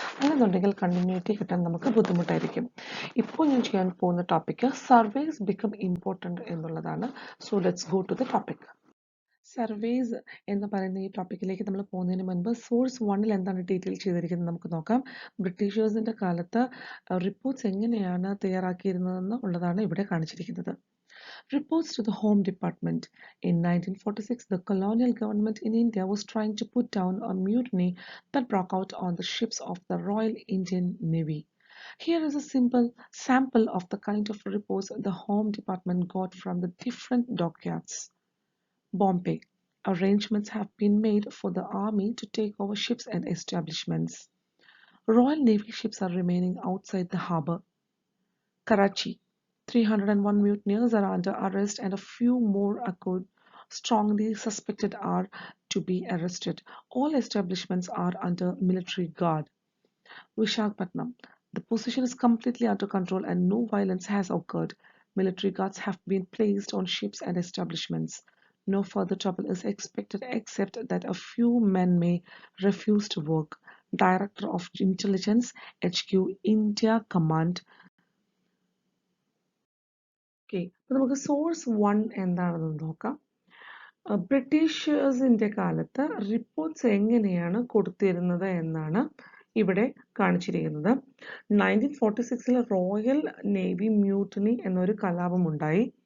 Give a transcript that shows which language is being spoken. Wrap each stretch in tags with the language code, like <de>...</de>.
<ml>അല്ലെന്നുണ്ടെങ്കിൽ കണ്ടിന്യൂറ്റി കിട്ടാൻ നമുക്ക് ബുദ്ധിമുട്ടായിരിക്കും. ഇപ്പോൾ ഞാൻ ചെയ്യാൻ പോകുന്ന ടോപ്പിക്ക്</ml> <en>surveys become important</en> <ml>എന്നുള്ളതാണ്.</ml> <en>So let's go to the topic.</en> <ml>Surveys എന്ന് പറയുന്ന ഈ ടോപ്പിക്കിലേക്ക് നമ്മൾ പോകുന്നതിന് മുൻപ് സോഴ്സ് 1-ൽ എന്താണ് ഡീറ്റെയിൽ ചെയ്തിരിക്കുന്നത് നമുക്ക് നോക്കാം. ബ്രിട്ടീഷേഴ്സിൻ്റെ കാലത്ത് റിപ്പോർട്ട്സ് എങ്ങനെയാണ് തയ്യാറാക്കിയിരുന്നതെന്ന് ഉള്ളതാണ് ഇവിടെ കാണിച്ചിരിക്കുന്നത്.</ml> <en>Reports to the Home Department. In 1946, the colonial government in India was trying to put down a mutiny that broke out on the ships of the Royal Indian Navy. Here is a simple sample of the kind of reports the Home Department got from the different dockyards. Bombay. Arrangements have been made for the army to take over ships and establishments. Royal Navy ships are remaining outside the harbour. Karachi. 301 mutineers are under arrest and a few more strongly suspected are to be arrested. All establishments are under military guard. Visakhapatnam. The position is completely under control and no violence has occurred. Military guards have been placed on ships and establishments. No further trouble is expected except that a few men may refuse to work. Director of Intelligence, HQ, India Command.</en> <ml>Okay, അപ്പോൾ നമുക്ക് source 1 എന്താണെന്ന് നോക്കാം. ബ്രിട്ടീഷേഴ്സിൻ്റെ കാലത്ത് reports എങ്ങനെയാണ് കൊടുത്തിരുന്നത് എന്നാണ് ഇവിടെ കാണിച്ചിരിക്കുന്നത്. 1946-ൽ റോയൽ നേവി മ്യൂട്ടണി എന്നൊരു കലാപമുണ്ടായി.</ml>